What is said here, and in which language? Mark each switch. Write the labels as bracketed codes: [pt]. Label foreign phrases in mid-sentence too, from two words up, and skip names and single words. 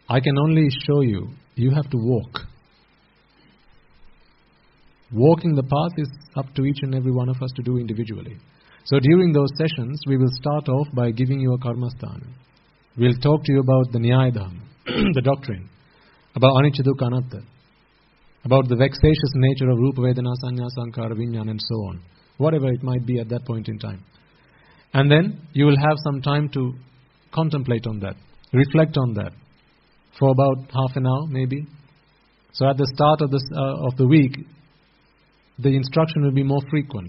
[en] I can only show you. You have to walk. Walking the path is up to each and every one of us to do individually. So during those sessions, we will start off by giving you a karmasthana. We'll talk to you about the Nyaya Dharma, the doctrine, about [pi] anicca dukkha anatta, [en] about the vexatious nature of [pi] rupa, vedana, sanya, sankara, vijnana, [en] and so on. Whatever it might be at that point in time. And then you will have some time to contemplate on that, reflect on that, for about half an hour maybe. So at the start of the week, the instruction will be more frequent.